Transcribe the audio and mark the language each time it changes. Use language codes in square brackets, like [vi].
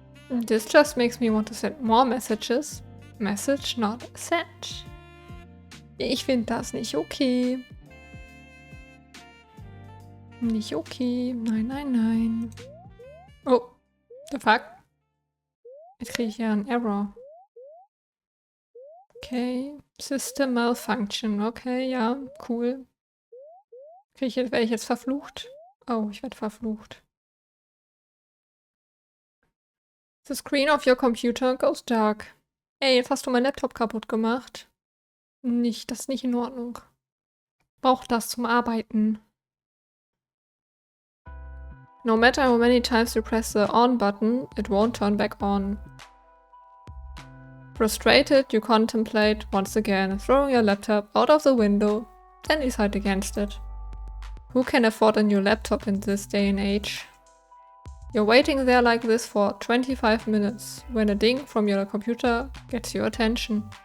[en] This just makes me want to send more messages. Message not sent. [de] Ich finde das nicht okay. Nicht okay. Nein, nein, nein. [en] Oh, the fuck? [de] Jetzt kriege ich ja einen Error. [en] Okay. System Malfunction. Okay, ja, cool. [de] Werde ich jetzt verflucht? Oh, ich werde verflucht. [en] The screen of your computer goes dark. [de] Ey, jetzt hast du meinen Laptop kaputt gemacht. Das ist nicht in Ordnung. Brauch das zum Arbeiten. [en] No matter how many times you press the on button, it won't turn back on. Frustrated, you contemplate once again, throwing your laptop out of the window, then decide against it. Who can afford a new laptop in this day and age? You're waiting there like this for 25 minutes, when a ding from your computer gets your attention.